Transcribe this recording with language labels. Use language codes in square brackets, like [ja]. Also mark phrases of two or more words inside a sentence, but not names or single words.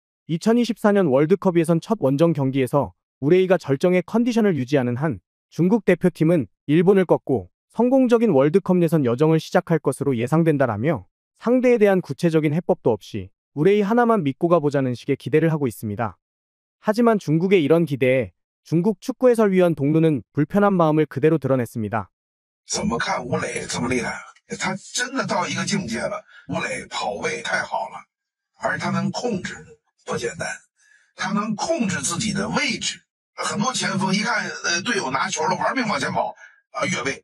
[ko] 2024년 월드컵 예선 첫 원정 경기에서 우레이가 절정의 컨디션을 유지하는 한 중국 대표팀은 일본을 꺾고 성공적인 월드컵 예선 여정을 시작할 것으로 예상된다라며 상대에 대한 구체적인 해법도 없이 우레이 하나만 믿고 가보자는 식의 기대를 하고 있습니다. 하지만 중국의 이런 기대에 중국 축구 해설위원 동루는 불편한 마음을 그대로 드러냈습니다. [zh] 怎么看吴磊这么厉害？他真的到一个境界了。吴磊跑位太好了，而他能控制，不简单。他能控制自己的位置。很多前锋一看队友拿球了，玩命往前跑啊，越位。